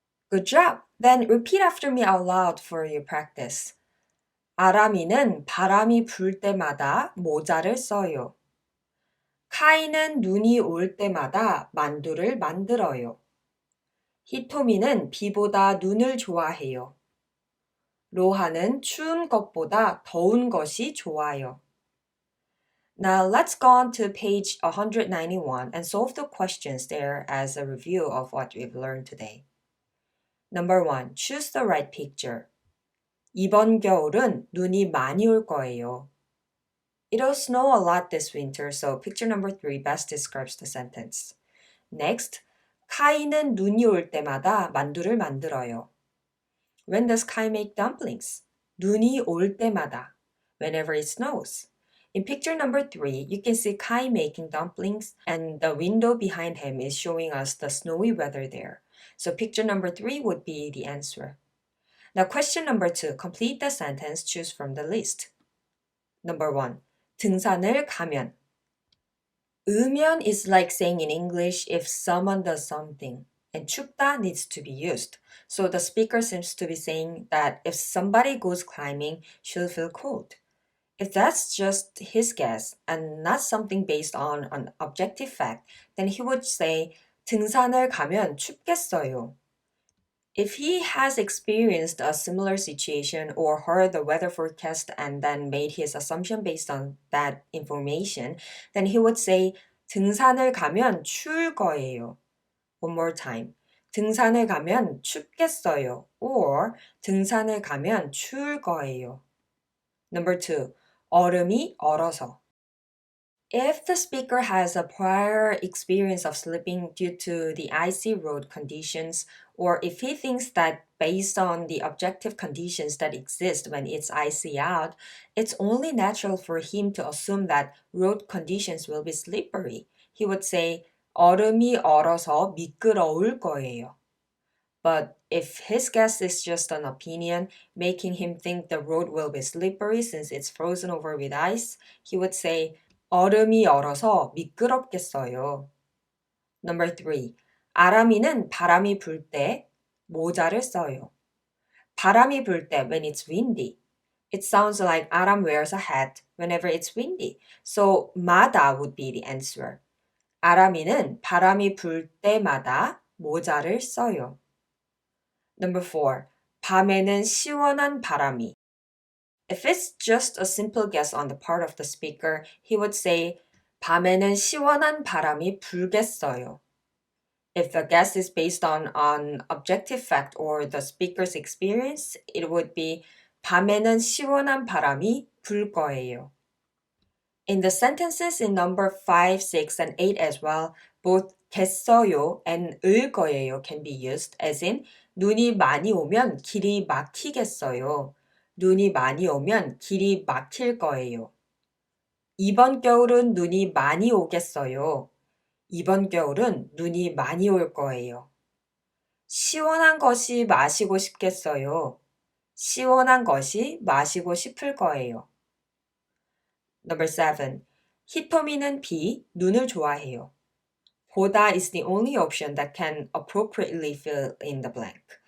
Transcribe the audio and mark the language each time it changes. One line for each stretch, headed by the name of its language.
English: Good job! Then repeat after me out loud for your practice.
Korean: 아람이는 바람이 불 때마다 모자를 써요. 카이는 눈이 올 때마다 만두를 만들어요. 히토미는 비보다 눈을 좋아해요. 로하는 추운 것보다 더운 것이 좋아요.
English: Now let's go on to page 191 and solve the questions there as a review of what we've learned today. Number 1. Choose the right picture.
Korean: 이번 겨울은 눈이 많이 올 거예요.
English: It'll snow a lot this winter, so picture number 3 best describes the sentence. Next,
Korean: 카이는 눈이 올 때마다 만두를 만들어요.
English: When does Kai make dumplings?
Korean: 눈이 올 때마다,
English: whenever it snows. In picture number 3, you can see Kai making dumplings and the window behind him is showing us the snowy weather there. So picture number 3 would be the answer. Now question number 2, complete the sentence, choose from the list. Number 1,
Korean: 등산을 가면.
English: 으면 is like saying in English if someone does something, and 춥다 needs to be used. So the speaker seems to be saying that if somebody goes climbing, she'll feel cold. If that's just his guess and not something based on an objective fact, then he would say
Korean: 등산을 가면 춥겠어요.
English: If he has experienced a similar situation or heard the weather forecast and then made his assumption based on that information, then he would say
Korean: 등산을 가면 추울 거예요.
English: One more time.
Korean: 등산을 가면 춥겠어요. Or 등산을 가면 추울 거예요.
English: Number 2.
Korean: 얼음이 얼어서.
English: If the speaker has a prior experience of slipping due to the icy road conditions, or if he thinks that based on the objective conditions that exist when it's icy out, it's only natural for him to assume that road conditions will be slippery. He would say,
Korean: 얼음이 얼어서 미끄러울 거예요.
English: But if his guess is just an opinion, making him think the road will be slippery since it's frozen over with ice, he would say,
Korean: 얼음이 얼어서 미끄럽겠어요.
English: Number 3.
Korean: 아람이는 바람이 불 때 모자를 써요. 바람이 불 때
English: when it's windy. It sounds like Aram wears a hat whenever it's windy. So 마다 would be the answer.
Korean: 아람이는 바람이 불 때마다 모자를 써요.
English: Number 4.
Korean: 밤에는 시원한 바람이.
English: If it's just a simple guess on the part of the speaker, he would say
Korean: 밤에는 시원한 바람이 불겠어요.
English: If the guess is based on an objective fact or the speaker's experience, it would be
Korean: 밤에는 시원한 바람이 불 거예요.
English: In the sentences in number 5, 6, and 8 as well, both 겠어요 and 을 거예요 can be used as in
Korean: 눈이 많이 오면 길이 막히겠어요. 눈이 많이 오면 길이 막힐 거예요. 이번 겨울은 눈이 많이 오겠어요. 이번 겨울은 눈이 많이 올 거예요. 시원한 것이 마시고 싶겠어요. 시원한 것이 마시고 싶을 거예요.
English: Number 7.
Korean: 히토미는 비, 눈을 좋아해요.
English: 보다 is the only option that can appropriately fill in the blank.